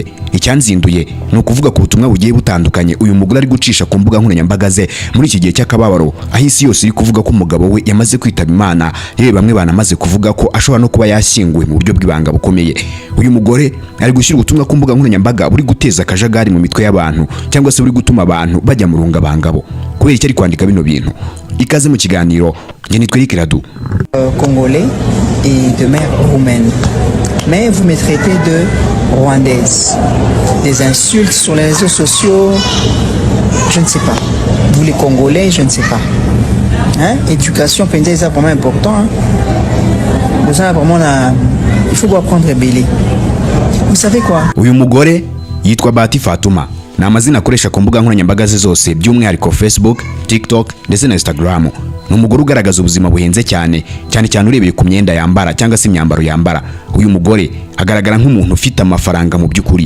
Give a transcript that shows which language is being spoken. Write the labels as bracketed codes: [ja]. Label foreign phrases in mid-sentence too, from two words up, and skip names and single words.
[rw] Icyanzinduye no kuvuga ku butumwa bugiye butandukanye uyu mugore ari gucisha ku mbuga nkoranyambaga ze muri iki gihe cy'akababaro, aho isi yose iri kuvuga ko umugabo we yamaze kwitaba Imana, yewe bamwe banamaze kuvuga ko ashobora no kuba yashyinguwe mu buryo bw'ibanga bukomeye. Uyu mugore ari gushyira ubutumwa ku mbuga nkoranyambaga buri guteza akajagari mu mitwe y'abantu, cyangwa se buri gutuma abantu bajya mu rungabangabo. Kubera icyo ari kwandika bino bintu, ikaze mu kiganiro nge nitwe Rikiradu. [fr] Congolais et de mère roumaine, mais vous me traitez de rwandaise. Des insultes sur les réseaux sociaux, je ne sais pas. Vous les Congolais, je ne sais pas. Hein? Éducation, c'est vraiment important. Hein? Vous avez vraiment il faut apprendre à bêler. Vous savez quoi? [rw] Uyu mugore yitwa Bahati Fatuma. Ni amazina akoresha ku mbuga nkoranyambaga ze zose, by'umwihariko Facebook, TikTok ndetse na Instagram. Ni umugore ugaragaza ubuzima buhenze cyane cyane urebeye ku myenda yambara cyangwa se imyambaro yambara. Uyu mugore agaragara nk'umuntu ufite amafaranga mu by'ukuri.